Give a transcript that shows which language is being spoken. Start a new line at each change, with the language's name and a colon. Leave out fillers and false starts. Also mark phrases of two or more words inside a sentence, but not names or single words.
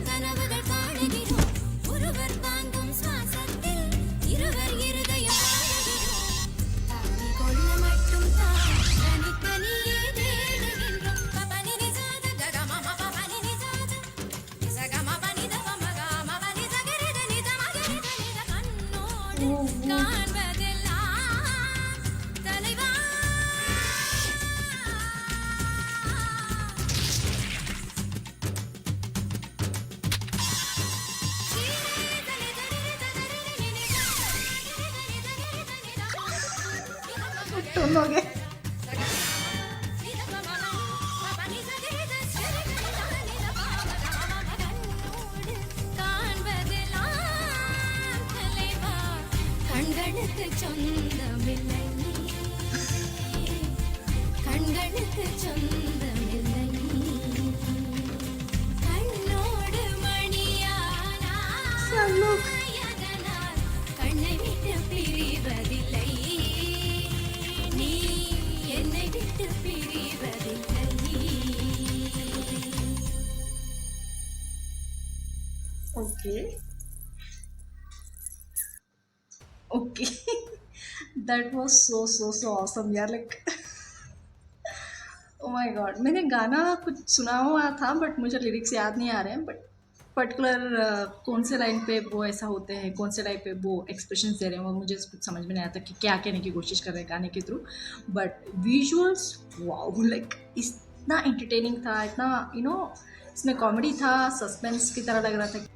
Tamil: கனவுகள் காணுகிறோம் ஒருவர் வாங்கும் சுவாசத்தில் இருவர் இருதயம் வாழுகிறோம் தாவி கொள்ள மட்டும் தான் தனித்தனியே தேடுகின்றோம் பபனி நிசாத ககமம பபனி நிசாத நிசகம பனித பமகம பனி சகரித நித மகரித நித கண்ணோடு காண்பதெல்லாம் தலைவா
Hindi: टोन हो गए।
Tamil: கண்களுக்கு சொந்தமில்லை கண்களுக்கு சொந்தமில்லை கண்ணோடு
Spanish: Salud.
Tamil: மணியானால் கண்ணை விட்டு பிரிவதில்லை நீ என்னை விட்டு பிரிவதில்லை
English: OK OK that was so so so awesome
Hindi: यार,
English: like oh my god,
Hindi: मैंने गाना कुछ सुना हुआ था बट मुझे लिरिक्स याद नहीं आ रहे हैं, बट पर्टिकुलर कौन से लाइन पे वो ऐसा होते हैं, कौन से लाइन पे वो एक्सप्रेशन दे रहे हैं, वो मुझे कुछ समझ में नहीं आता कि क्या कहने की कोशिश कर रहे हैं गाने के थ्रू।
English: but visuals, wow, like
Hindi: इतना एंटरटेनिंग था, इतना इसमें कॉमेडी था, सस्पेंस की तरह लग रहा था।